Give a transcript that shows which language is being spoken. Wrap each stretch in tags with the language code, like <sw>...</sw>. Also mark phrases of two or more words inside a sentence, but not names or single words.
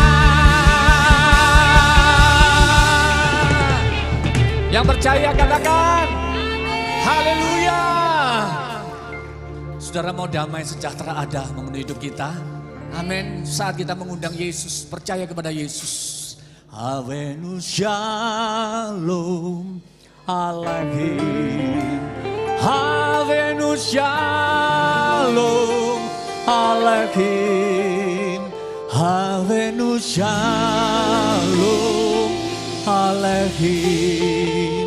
<id>Yang percaya katakan haleluya. Saudara, mau damai sejahtera ada mengenai hidup kita. Amin. Saat kita mengundang Yesus, percaya kepada Yesus.</id> <he>הבאנו שלום עליכם. הבאנו שלום עליכם. הבאנו שלום עליכם.</he>